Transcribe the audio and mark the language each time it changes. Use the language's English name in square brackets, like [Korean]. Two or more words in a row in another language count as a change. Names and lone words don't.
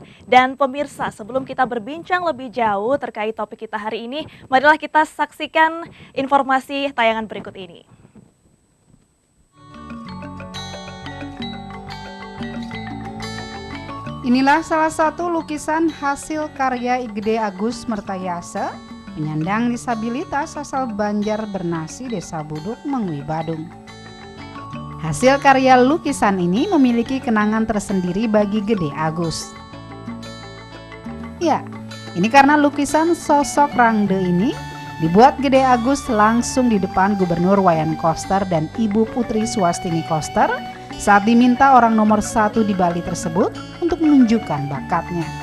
[Indonesian] Dan pemirsa, sebelum kita berbincang lebih jauh terkait topik kita hari ini, marilah kita saksikan informasi tayangan berikut ini. Inilah salah satu lukisan hasil karya IGD Agus Mertayasa, penyandang disabilitas asal Banjar Bernasi, Desa Buduk, Mengwi, Badung. Hasil karya lukisan ini memiliki kenangan tersendiri bagi Gede Agus. Ya, ini karena lukisan sosok Rangde ini dibuat Gede Agus langsung di depan Gubernur Wayan Koster dan Ibu Putri Swastini Koster saat diminta orang nomor 1 di Bali tersebut untuk menunjukkan bakatnya.